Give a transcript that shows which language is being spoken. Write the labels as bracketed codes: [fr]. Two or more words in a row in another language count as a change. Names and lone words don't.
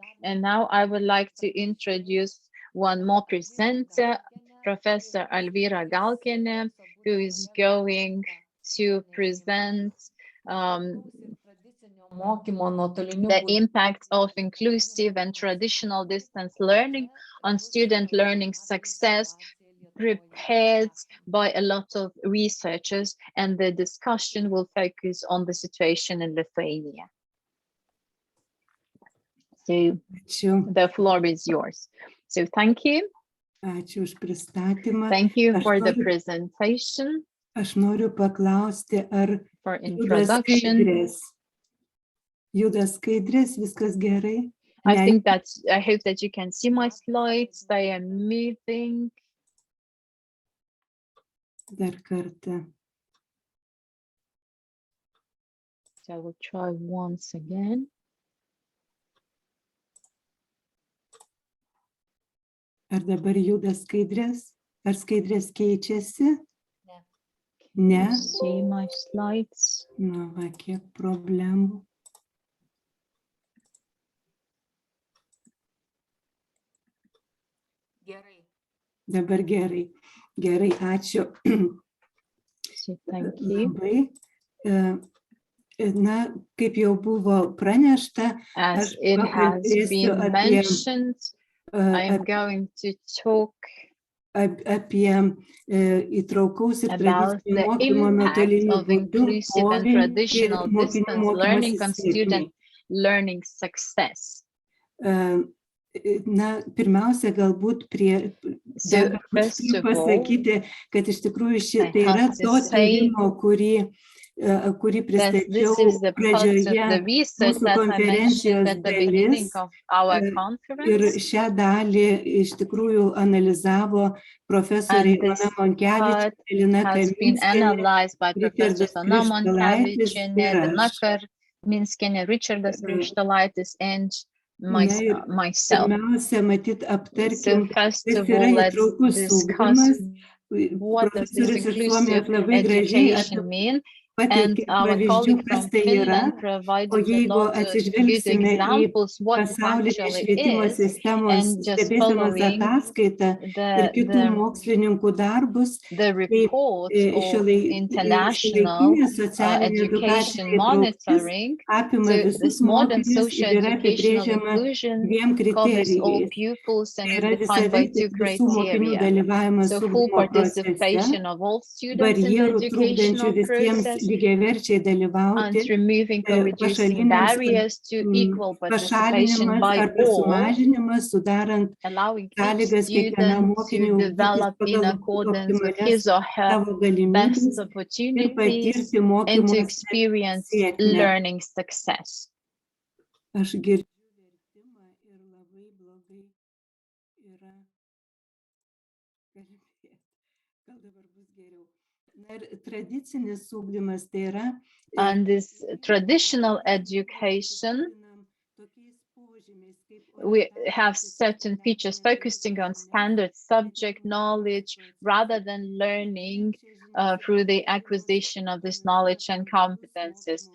[en] And now I would like to introduce one more presenter, Professor Alvyra Galkienė, who is going to present the impact of inclusive and traditional distance learning on student learning success, prepared by a lot of researchers, and the discussion will focus on the situation in Lithuania. So the floor is yours. So thank you. [lt] Ačiū už pristatymą. [en] Thank you for the presentation. [lt] Aš noriu paklausti, ar [en] for introduction. [lt] Juda skaidrės, viskas gerai? [en] I hope that you can see my slides. They are moving. [lt] Dar kartą. [en] So I will try once again. [lt] Ar dabar juda skaidrės? Ar skaidrės keičiasi? Ne. [en] See my slides. [lt] Na, va, kiek problemų. Gerai. Dabar gerai. Gerai, ačiū. [en] Thank you. [lt] Labai. Na, kaip jau buvo pranešta, [en] as it has been mentioned, I'm going to talk [lt] apie įtraukaus ir tradicinio mokymo nuotoliniu būdu poveikį mokinių mokymosi sėkmei. [en] Learning success. [lt] Na, pirmiausia, galbūt pasakyti, kad iš tikrųjų tai yra to tyrimo, kurį pristačiau pradžioje mūsų konferencijos dalis, ir šią dalį iš tikrųjų analizavo profesoriai Ona Monkevičienė, Linda [en] Kaminski, Richardas and myself. [lt] Pirmiausia, matyt, aptarkim, kas yra įtraukus ugdymas. Profesorius iš Suomijos labai gražiai pateikė pavyzdžių, kas tai yra, o jeigu atsižvelgsime į pasaulinę švietimo sistemos stebėsenos ataskaitą ir kitų mokslininkų darbus, kaip šiuolaikinė socialinė edukacinė įtrauktis apima visus mokinius ir yra apibrėžiama dviem kriterijais. Tai yra visavertis visų mokinių dalyvavimas ugdymo procese, barjerų trukdančių visiems lygiaverčiai dalyvauti, [en] and removing or reducing [lt] pašaliniams [en] barriers to equal participation [lt] pašalinimas [en] by [lt] arba [en] all, [lt] sumažinimas, sudarant [en] allowing each [lt] sąlygas kiekvienam [en] student to [lt] mokiniui ugdytis [en] develop in [lt] pagal [en] accordance with [lt] optimalias [en] his or her [lt] savo [en] best [lt] galimybes ir [en] opportunities [lt] patirti [en] and to [lt] mokymosi [en] experience [lt] sėkmę. [en] learning success. [lt] Aš girdžiu vertimą ir labai blogai yra kalbėti. Gal dabar bus geriau. Na ir tradicinis ugdymas tai yra. [en] And this traditional education, we have certain features focusing on standard subject knowledge rather than learning through the acquisition of this knowledge and competences.